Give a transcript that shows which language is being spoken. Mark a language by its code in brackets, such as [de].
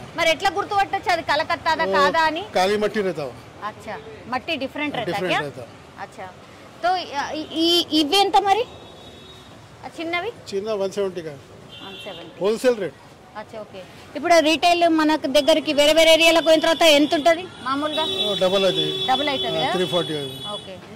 [te] మరి ఎట్లా గుర్తుపట్టొచ్చు అది కలకత్తాదా కాదా అని? [hi] काली मट्टी रहता है। अच्छा मट्टी डिफरेंट रहता है क्या? अच्छा तो [te] ఇవి ఎంత మరి చిన్నవి? చిన్న 170 [hi] का [te] 170 హోల్సేల్ రేట్. [hi] అచ్చా ఓకే. [te] ఇప్పుడు రీటైల్ మన దగ్గరికి వేరే ఏరియాలకు పోయిన తర్వాత ఎంత ఉంటుంది మామూలుగా? డబుల్ అవుతుంది. డబుల్ అవుతుంది 340. ఓకే.